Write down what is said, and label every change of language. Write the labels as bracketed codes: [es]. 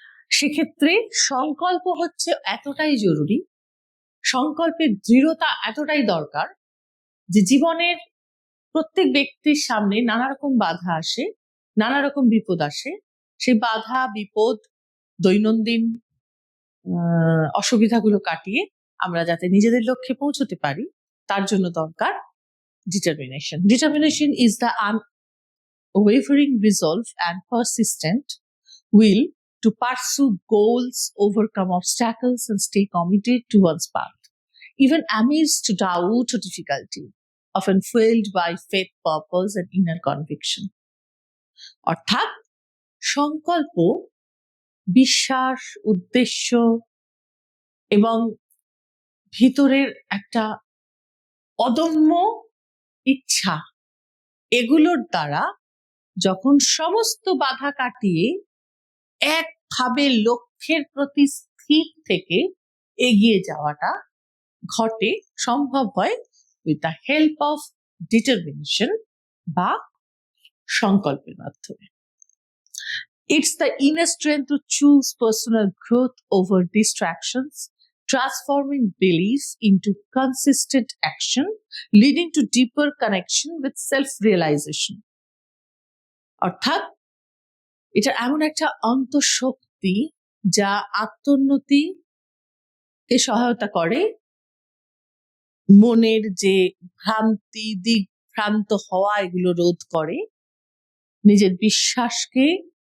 [bn] সেক্ষেত্রে সংকল্প হচ্ছে এতটাই জরুরি, সংকল্পের দৃঢ়তা এতটাই দরকার যে জীবনের প্রত্যেক ব্যক্তির সামনে নানা রকম বাধা আসে, নানা রকম বিপদ আসে। সেই বাধা বিপদ দৈনন্দিন অসুবিধাগুলো কাটিয়ে আমরা যাতে নিজেদের লক্ষ্যে পৌঁছতে পারি, তার জন্য দরকার determination. [en] Determination is the unwavering resolve and persistent will to pursue goals, overcome obstacles, and stay committed to one's path, even amidst doubt or difficulty, often fueled by faith, purpose, and inner conviction. [bn] অর্থাৎ সংকল্প, বিশ্বাস, উদ্দেশ্য এবং ভিতরের একটা অদম্য ইচ্ছা, এগুলোর দ্বারা যখন সমস্ত বাধা কাটিয়ে একভাবে লক্ষ্যের প্রতি স্থির থেকে এগিয়ে যাওয়াটা ঘটে, সম্ভব হয় [en] with the help of determination [bn] বা সংকল্পের মাধ্যমে। [en] It's the inner strength to choose personal growth over distractions, transforming belief into consistent action, leading to deeper connection with self-realization. [bn] অর্থাৎ এটা এমন একটা অন্তঃশক্তি যা আত্মোন্নতিকে সহায়তা করে, মনের যে ভ্রান্তি, দিকভ্রান্ত হওয়া, এগুলো রোধ করে, নিজের বিশ্বাসকে